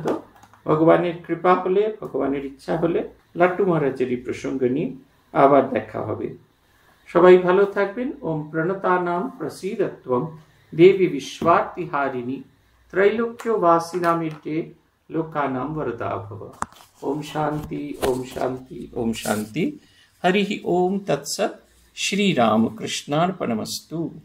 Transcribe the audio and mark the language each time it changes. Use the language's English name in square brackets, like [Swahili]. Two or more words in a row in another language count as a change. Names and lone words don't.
[Bangla] ভগবানের কৃপা হলে, ভগবানের ইচ্ছা হলে লাটু মহারাজের এই প্রসঙ্গ নিয়ে আবার দেখা হবে। সবাই ভালো থাকবেন। [Sanskrit] ওম প্রণতানাম প্রসীদত্বম দেবী বিশ্বার্তিহারিণী ত্রৈলোক্য বাসিনামিতে লোকানাম वरदा भव। ओम शांति, ओम शांति, ओम शांति। हरि ओम तत्सत्। श्री राम कृष्णार्पणमस्तु।